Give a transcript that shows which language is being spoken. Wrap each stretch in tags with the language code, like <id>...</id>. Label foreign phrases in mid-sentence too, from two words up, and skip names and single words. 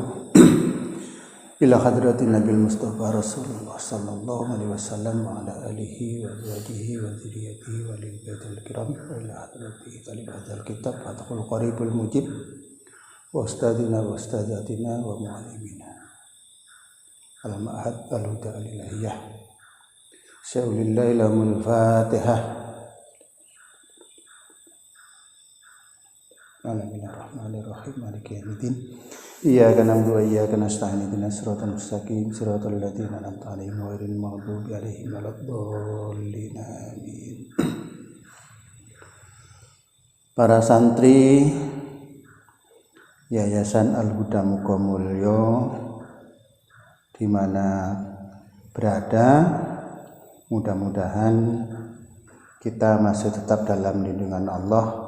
<ar>إلى حضرة النبي المصطفى رسول الله صلى الله عليه وسلم وعلى آله وأزواجه وذرياته وللبيت الكرام وإلى حضرة طالب الكتاب فتح القريب المجيب وأستاذنا وأستاذاتنا ومعلمي المعهد الهدى الإلهية شيء لله لهم الفاتحة. Bismillahirrahmanirrahim. مالك يوم الدين. إياك نعبد وإياك نستعين. اهدنا الصراط المستقيم. صراط الذين أنعمت عليهم غير المغضوب عليهم ولا الضالين.</ar> <id>Amin. Para santri Yayasan Al-Huda Muga Mulya di mana berada, mudah-mudahan kita masih tetap dalam lindungan Allah.</id>